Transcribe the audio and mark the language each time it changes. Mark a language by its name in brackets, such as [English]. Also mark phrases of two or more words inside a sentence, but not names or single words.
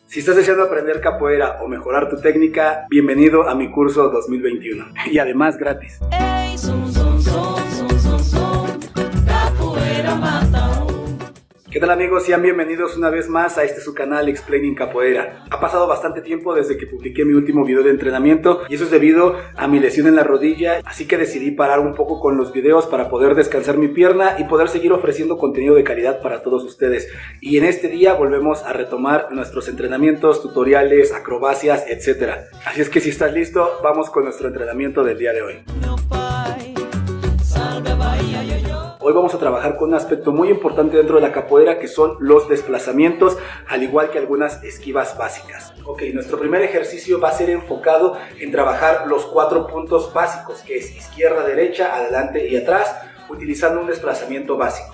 [Spanish] Si estás deseando aprender capoeira o mejorar tu técnica, bienvenido a mi curso 2021 y además gratis. [Portuguese] Ei, zum, zum, zum, zum, zum, zum, capoeira mata um. [Spanish] ¿Qué tal amigos? Sean bienvenidos una vez más a su canal Explaining Capoeira. Ha pasado bastante tiempo desde que publiqué mi último video de entrenamiento y eso es debido a mi lesión en la rodilla, así que decidí parar un poco con los videos para poder descansar mi pierna y poder seguir ofreciendo contenido de calidad para todos ustedes. Y en este día volvemos a retomar nuestros entrenamientos, tutoriales, acrobacias, etc. Así es que si estás listo, vamos con nuestro entrenamiento del día de hoy. [Portuguese] Meu pai, salve a Bahia, [Spanish] yo, yo. Hoy vamos a trabajar con un aspecto muy importante dentro de la capoeira, que son los desplazamientos, al igual que algunas esquivas básicas. Ok, nuestro primer ejercicio va a ser enfocado en trabajar los 4 puntos básicos, que es izquierda, derecha, adelante y atrás, utilizando un desplazamiento básico.